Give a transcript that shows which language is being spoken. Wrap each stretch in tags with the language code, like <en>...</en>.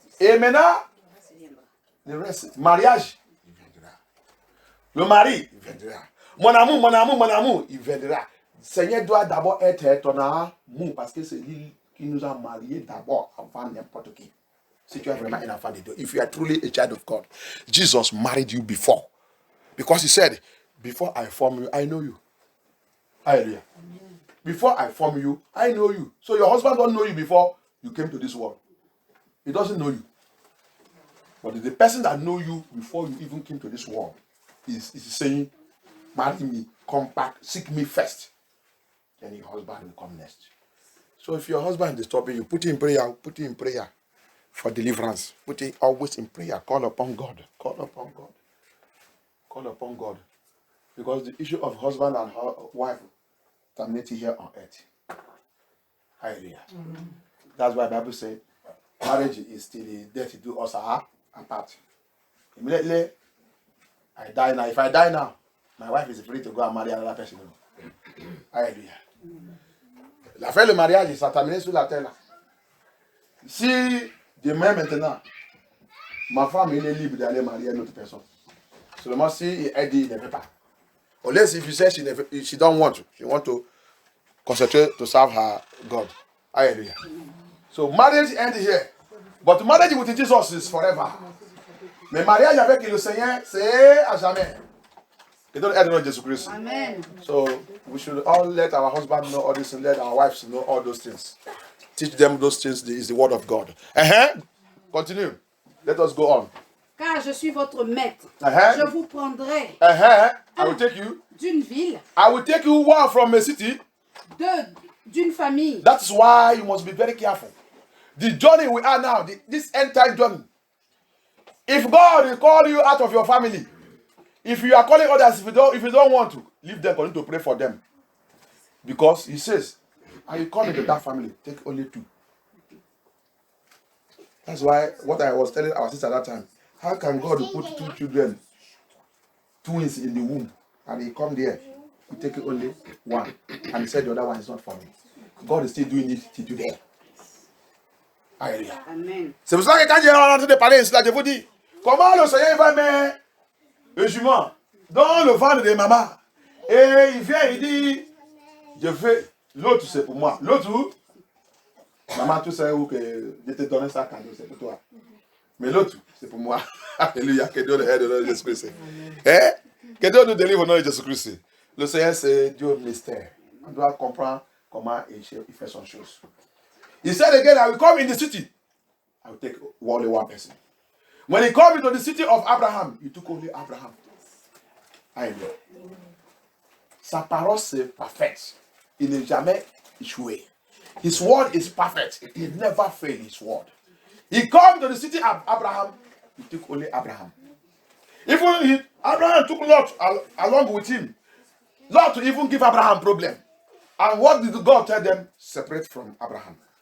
<fr>Et maintenant, le reste, mariage, il viendra. Le mari, il viendra. Mon amour, il viendra. Le Seigneur doit d'abord être ton amour parce que c'est lui qui nous a mariés d'abord avant n'importe qui. Si tu es vraiment un enfant de Dieu,</fr> <en>if you are truly a child of God, Jesus married you before. Because he said, before I form you, I know you. Hallelujah. Before I form you, I know you. So your husband don't know you before you came to this world. He doesn't know you. But the person that know you before you even came to this world is saying, marry me, come back, seek me first. Then your husband will come next. So if your husband is disturbing you, put him in prayer for deliverance. Put it always in prayer. Call upon God. Call upon God. Call upon God. Because the issue of husband and wife terminated here on earth. Hallelujah. That's why the Bible says marriage is till the death do us apart. Immediately, I die now. If I die now, my wife is free to go and marry another person. Hallelujah.</en> <fr>L'affaire le mariage, ça terminé sur la terre là. Si demain maintenant, ma femme elle est libre d'aller marier une autre personne. Seulement si elle dit il ne veut pas.</fr> <en>Unless if you say she don't want to. She want to concentrate to serve her God. Hallelujah. So marriage ends here. But marriage with Jesus is forever.</en> <fr>Mais mariage avec le Seigneur, c'est à jamais.</fr> <en>It don't end on Jesus Christ. Amen. So we should all let our husband know all this and let our wives know all those things. Teach them those things is the word of God. Continue. Let us go on.</en> <fr>Car je suis votre maître. Je vous prendrai</fr> <en>I will take you.</en> <fr>d'une ville,</fr> <en>I will take you one from a city.</en> <fr>d'une famille.</fr> <en>That's why you must be very careful. The journey we are now, this end time journey. If God will call you out of your family, if you are calling others, if you don't want to, leave them, continue to pray for them. Because he says, are you calling to that family? Take only 2. That's why what I was telling our sister at that time. How can God put 2 children, twins in the womb, and he come there, he take only 1, and he said the other one is not for me. God is still doing it till today.</en> <fr>Alléluia. Amen. C'est pour ça que quand j'ai entendu parler cela, je vous dis, comment le Seigneur va mettre le jument dans le ventre de maman, et il vient, il dit, je veux, l'autre c'est pour moi. L'autre, maman, tu sais où que je te donne ça cadeau, c'est pour toi. Mais l'autre, c'est pour moi. Alléluia, que Dieu nous aide au nom de Jésus-Christ. Que Dieu nous délivre au nom de Jésus-Christ. Le Seigneur, c'est Dieu mystère. On doit comprendre comment il fait son chose.</fr> <en>He said again, I will come in the city. I will take only 1 person. When he came into the city of Abraham, he took only Abraham.</en> <fr>Alléluia. Sa parole, c'est parfaite. Il n'est jamais échoué.</fr> <en>His word is perfect. He never failed his word. He came to the city of Abraham. He took only Abraham. Even Abraham took Lot along with him. Lot to even give Abraham problem. And what did God tell them? Separate from Abraham.</en>